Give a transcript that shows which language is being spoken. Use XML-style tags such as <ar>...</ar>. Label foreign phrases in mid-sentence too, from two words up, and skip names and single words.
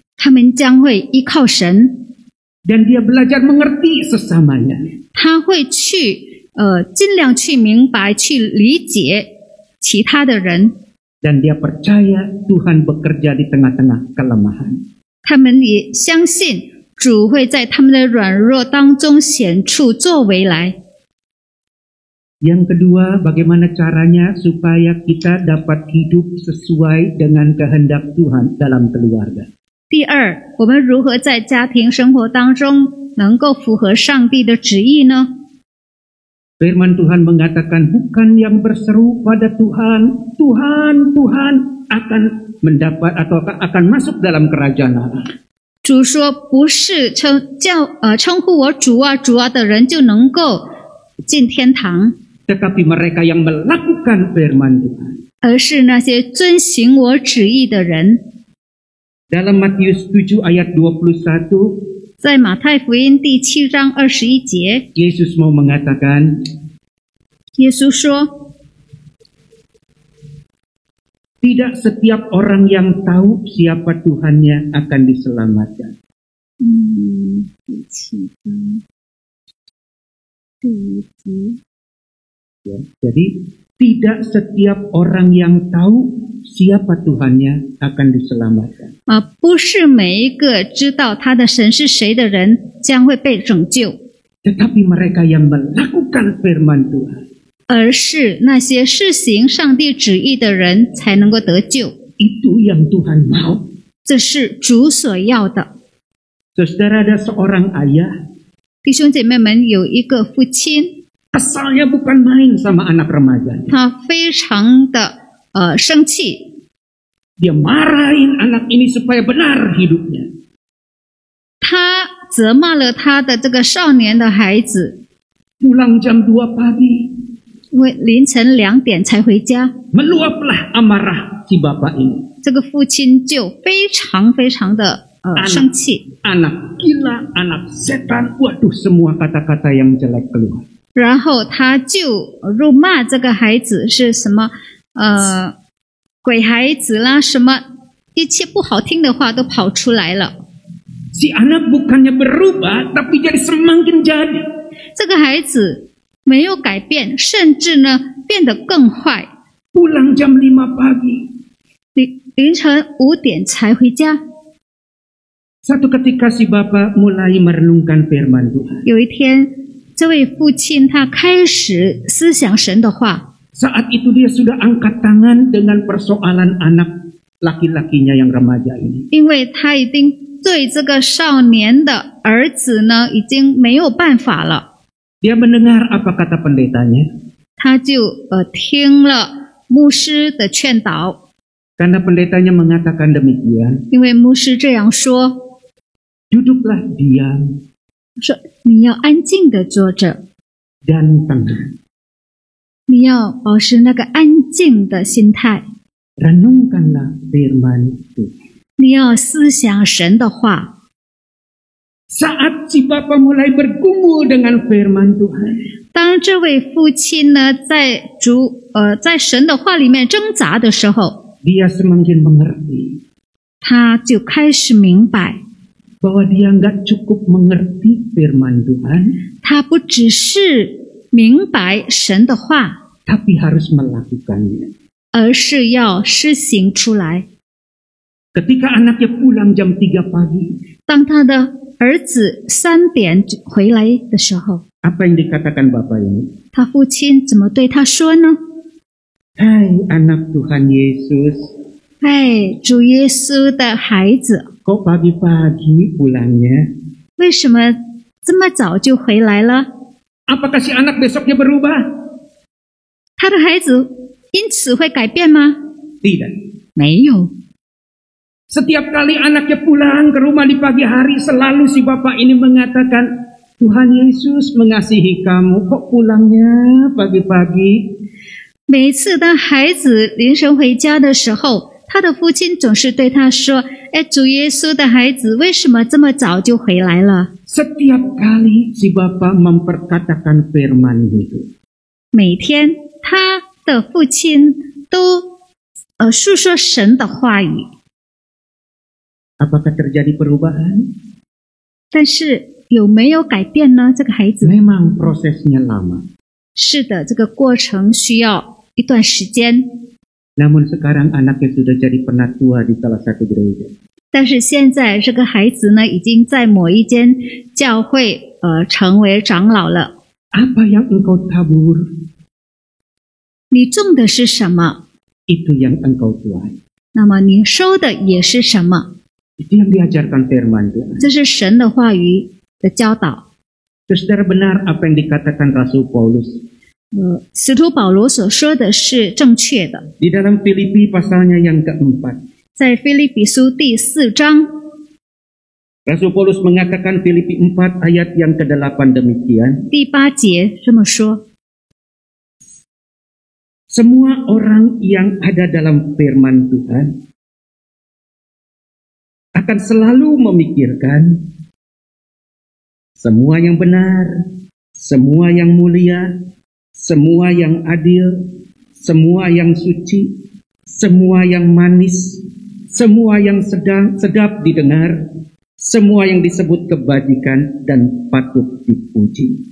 <zh>他们将会依靠神，</zh> <id>Dan dia belajar mengerti sesamanya.</id> <zh>他会去尽量去明白、去理解其他的人，</zh> <id>Dan dia percaya Tuhan bekerja di tengah-tengah kelemahan.</id> <zh>他们也相信主会在他们的软弱当中显出作为来。</zh> <id>Yang kedua, bagaimana caranya supaya kita dapat hidup sesuai dengan kehendak Tuhan dalam keluarga.</id> <zh>第二，我们如何在家庭生活当中能够符合上帝的旨意呢？</zh> <id>Firman Tuhan mengatakan, bukan yang berseru pada Tuhan, Tuhan, Tuhan akan mendapat atau akan masuk dalam kerajaan Allah.</id> <zh>主说，不是称呼我主啊主啊的人就能够进天堂，</zh> <id>Tetapi mereka yang melakukan firman Tuhan.</id> <zh>而是那些遵行我旨意的人。</zh> <id>Dalam Matius 7 ayat 21,</id> <zh>在马太福音第7章21节，</zh> <id>Yesus mau mengatakan,</id> <zh>耶稣说，</zh> <id>Tidak setiap orang yang tahu siapa Tuhannya akan diselamatkan.</id> <zh>第7章第1节。</zh> <id>Ya, jadi tidak setiap orang yang tahu siapa Tuhannya akan diselamatkan.</id> <zh>不是每一个知道他的神是谁的人将会被拯救，</zh> <id>Tetapi mereka yang melakukan firman Tuhan.</id> <zh>而是那些施行上帝旨意的人才能够得救。</zh> <id>Itu yang Tuhan mau.</id> <zh>这是主所要的。</zh> <id>Saudara, ada seorang ayah,</id> <zh>弟兄姐妹们，有一个父亲，</zh> <id>asalnya bukan main sama anak remajanya.</id> <zh>他非常的生气，</zh> <id>Dia marahin anak ini supaya benar hidupnya.</id> <zh>他责骂了他的这个少年的孩子，</zh> <id>Pulang jam 2 pagi,</id> <zh>因为凌晨2点才回家，</zh> <id>meluaplah amarah si bapak ini.</id> <zh>这个父亲就非常的生气，</zh> <id>Anak gila, anak setan, waduh semua kata-kata yang jelek keluar.</id> <zh>然后他就辱骂这个孩子是什么鬼孩子啦，什么一切不好听的话都跑出来了。</zh> <id>Si anak bukannya berubah, tapi jadi semakin jadi.</id> <zh>这个孩子没有改变，甚至呢变得更坏。</zh> <id>Pulang jam 5 pagi.</id> <zh>凌晨5点才回家。</zh> <id>Satu ketika si bapak mulai merenungkan firman Tuhan.</id> <zh>有一天，这位父亲他开始思想神的话，</zh> <id>Saat itu dia sudah angkat tangan dengan persoalan anak laki-lakinya yang remaja ini.</id> <zh>因为他已经对这个少年的儿子呢已经没有办法了。</zh> <id>Dia mendengar apa kata pendetanya.</id> <zh>他就听了牧师的劝导，</zh> <id>Karena pendetanya mengatakan demikian,</id> <zh>因为牧师这样说，</zh> <id>duduklah diam</id> <zh>说你要安静的坐着，</zh> <id>dan tenang.</id> <zh>你要保持那个安静的心态，</zh> <id>Renungkanlah firman Tuhan.</id> <zh>你要思想神的话。</zh> <id>Saat si bapak mulai bergumul dengan firman Tuhan,</id> <zh>当这位父亲呢在神的话里面挣扎的时候，</zh> <id>dia semakin mengerti</id> <zh>他就开始明白，</zh> <id>bahwa dia nggak cukup mengerti firman Tuhan,</id> <zh>他不只是明白神的话，</zh> <id>tapi harus melakukannya.</id> <zh>而是要施行出来。</zh> <id>Ketika anaknya pulang jam 3 pagi,</id> <zh>当他的儿子3点回来的时候，</zh> <id>apa yang dikatakan bapak ini?</id> <zh>他父亲怎么对他说呢？</zh> <id>Hai anak Tuhan Yesus,</id> <zh>哎，主耶稣的孩子，</zh> <id>kok pagi-pagi pulangnya?</id> <zh>为什么这么早就回来了？</zh> <id>Apakah si anak besoknya berubah?</id> <zh>他的孩子因此会改变吗？</zh> <id>Tidak.</id> <zh>没有。</zh> <id>Setiap kali anaknya pulang ke rumah di pagi hari, selalu si bapak ini mengatakan, Tuhan Yesus mengasihi kamu, kok pulangnya pagi-pagi?</id> <zh>每一次当孩子凌晨回家的时候，他的父亲总是对他说：“哎，主耶稣的孩子，为什么这么早就回来了？”</zh> <id>Setiap kali si bapak memperkatakan firman itu,</id> <zh>每天他的父亲都述说神的话语，</zh> <id>apakah terjadi perubahan?</id> <zh>但是有没有改变呢？这个孩子</zh> <id>Memang prosesnya lama.</id> <zh>是的，这个过程需要一段时间。</zh> <id>Namun sekarang anaknya sudah jadi penatua di salah satu gereja.</id> <zh>但是现在这个孩子呢，已经在某一间教会成为长老了。</zh> <id>Apa yang engkau tabur,</id> <zh>你种的是什么？</zh> <id>itu yang engkau tuai.</id> <zh>那么你收的也是什么？</zh> <id>Itu yang diajarkan firman Tuhan.</id> <zh>这是神的话语的教导。</zh> <id>Saudara, benar apa yang dikatakan Rasul Paulus.</id> <zh>使徒保罗所说的是正确的。</zh> <id>Di dalam Filipi pasalnya yang keempat.</id> <zh>在腓立比书第4章，</zh> <id>Rasul Paulus mengatakan Filipi 4 ayat yang ke-8 demikian.</id> <zh>第8节这么说：</zh> <id>Semua orang yang ada dalam firman Tuhan akan selalu memikirkan semua yang benar, semua yang mulia, semua yang adil, semua yang suci, semua yang manis, semua yang sedap didengar, semua yang disebut kebajikan dan patut dipuji.</id>